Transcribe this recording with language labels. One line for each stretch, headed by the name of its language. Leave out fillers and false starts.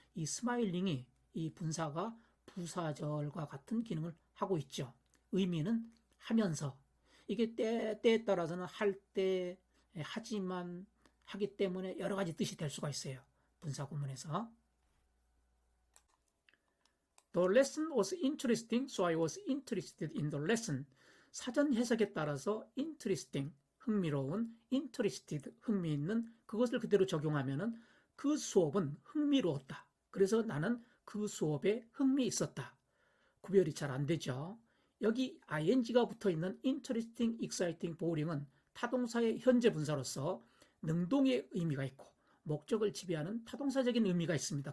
Korean: 이 스마일링이 이 분사가 부사절과 같은 기능을 하고 있죠. 의미는 하면서. 이게 때에 따라서는 할 때, 하지만, 하기 때문에 여러 가지 뜻이 될 수가 있어요. 분사 구문에서.
English: The lesson was interesting, so I was interested in the lesson.
Korean: 사전 해석에 따라서 interesting, 흥미로운, interested, 흥미있는 그것을 그대로 적용하면은 그 수업은 흥미로웠다. 그래서 나는 그 수업에 흥미 있었다. 구별이 잘 안 되죠. 여기 ing가 붙어있는 interesting, exciting, boring은 타동사의 현재 분사로서 능동의 의미가 있고 목적을 지배하는 타동사적인 의미가 있습니다.